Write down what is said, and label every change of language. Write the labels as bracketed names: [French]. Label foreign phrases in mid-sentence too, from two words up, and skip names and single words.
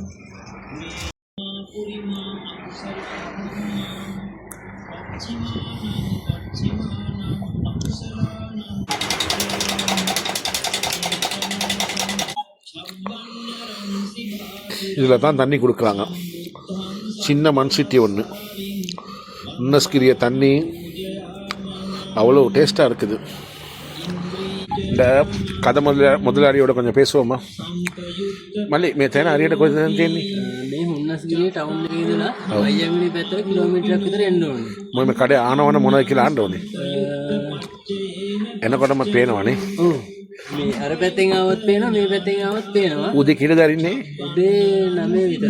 [Tamil] இதில் தான் தண்ணி கொடுக்குறாங்க. சின்ன மண் சிட்டி ஒன்று, உன்னஸ்கிரிய தண்ணி அவ்வளோ டேஸ்ட்டாக இருக்குது. இந்த கதை முதலாளியோட கொஞ்சம் பேசுவோமா? [Sinhala] මල්ලි මේ තැන අරියට කොහෙද තියෙන්නේ? මේ හුන්නස්ගිරිය ටවුන් එකේ ඉඳලා අයියමිලි පැත්තට කිලෝමීටරයක් විතර එන්න ඕනේ. මොකද කඩේ ආනවන මොනවද කියලා අහන්න ඕනේ. එනකොටම පේනවනේ. ඔව්. මේ අර පැත්තෙන් ආවත් පේනවා, මේ පැත්තෙන් ආවත් පේනවා. උදේ කීයද දරින්නේ? උදේ 9 විතර.